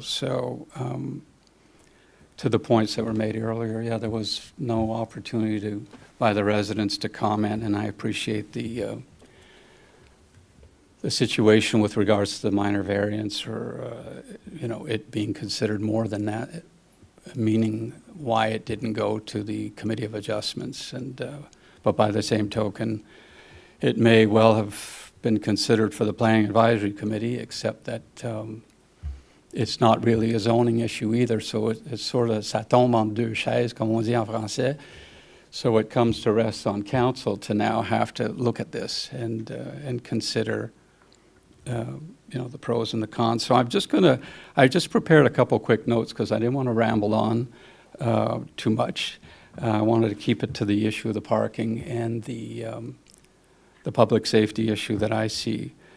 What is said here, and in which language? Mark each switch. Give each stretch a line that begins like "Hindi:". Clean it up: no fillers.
English: So to the points that were made earlier, yeah, there was no opportunity by the residents to comment, and I appreciate the situation with regards to the minor variance, or it being considered more than that, meaning why it didn't go to the Committee of Adjustments. And but by the same token, it may well have been considered for the Planning Advisory Committee, except that it's not really a zoning issue either. So it's sort of
French: ça tombe en deux chaises, comme on dit en français.
English: So it comes to rest on council to now have to look at this and consider the pros and the cons. So I just prepared a couple quick notes because I didn't want to ramble on too much. I wanted to keep it to the issue of the parking and the public safety issue that I see.